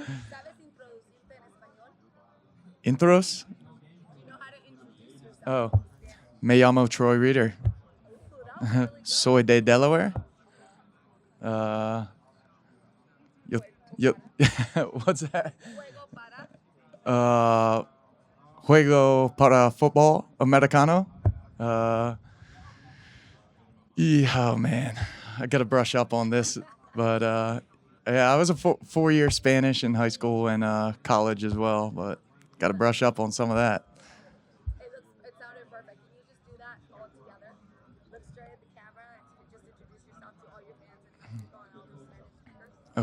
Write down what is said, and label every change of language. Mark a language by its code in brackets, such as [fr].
[es] ¿Sabes introducirte en español? [en] Intros. Do you know how to introduce yourself Oh, in Spanish? [es] me llamo Troy Reader. [en] Ooh, that was really good. [es] Soy de Delaware. Uh, yo, yo, [en] what's that? [es] Juego para. Uh, Juego para fútbol americano. [en] Oh man, I got to brush up on this, but yeah, I was a 4-year Spanish in high school and college as well, but got to brush up on some of that. It sounded perfect. Can you just do that all together? Look straight at the camera and just introduce yourself to all your fans in Mexico and all the Spanish speakers.